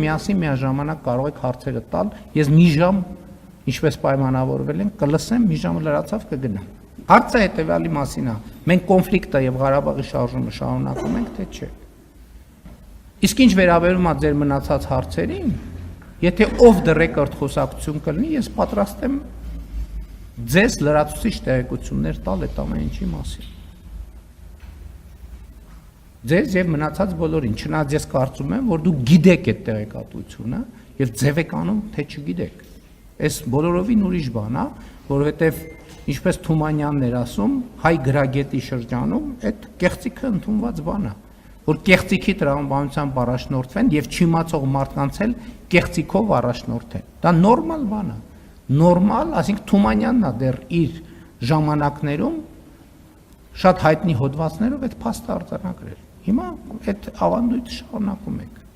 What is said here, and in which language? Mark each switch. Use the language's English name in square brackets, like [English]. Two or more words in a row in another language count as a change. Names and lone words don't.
[Armenian] միասին միաժամանակ կարող եք հարցերը տալ, ես մի ժամ, ինչպես պայմանավորվել ենք, կլսեմ, մի ժամը լրացավ կգնամ։ Հարցը հետևյալի մասին է, մենք կոնֆլիկտը եւ Ղարաբաղի շարժումը շարունակում ենք, թե չէ։ Իսկ ինչ վերաբերում է ձեր մնացած հարցերին, եթե [English] off the record [Armenian] խոսակցություն կլինի, ես պատրաստ եմ ձեզ լրացուցիչ տեղեկություններ տալ այդ ամեն ինչի մասին։ Ձեզ եւ մնացած բոլորին, չնայած ես կարծում եմ, որ դուք գիտեք այդ տեղեկատվությունը եւ ձև եք անում, թե չգիտեք։ Այս բոլորովին ուրիշ բան է, որովհետեւ ինչպես Թումանյանն էր ասում, հայ գրագետի շրջանում այդ կեղծիքը ընդունված բան է, որ կեղծիքի տրամաբանությամբ առաջնորդվեն եւ չիմացող մարդկանց էլ կեղծիքով առաջնորդեն։ Դա նորմալ բան է։ Նորմալ, ասենք Թումանյանն է դեռ իր ժամանակներում շատ հայտնի հոդվածներով այդ փաստը արձանագրել։ Հիմա այդ ավանդույթը շարունակում եք։